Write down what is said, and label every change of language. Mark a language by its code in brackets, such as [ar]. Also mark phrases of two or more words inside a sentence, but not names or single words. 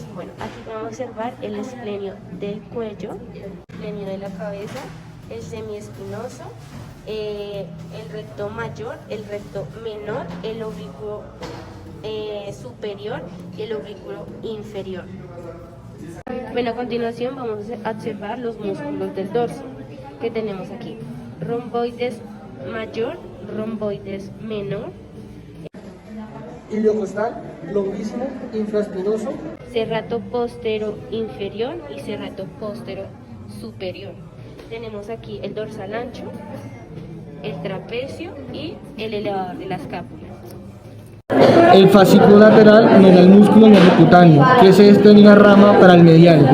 [es] Bueno, aquí vamos a observar el esplenio del cuello, el esplenio de la cabeza, el semiespinoso, el recto mayor, el recto menor, el oblicuo superior y el oblicuo inferior. Bueno, a continuación vamos a observar los músculos del dorso que tenemos aquí. Romboides mayor, romboides menor, Iliocostal, longuísimo, infraespinoso, serrato postero inferior y serrato postero superior. Tenemos aquí el dorsal ancho, el trapecio y el elevador de la escápula. El fascículo lateral nos da el músculo nervocutáneo, que se extiende una rama para el medial.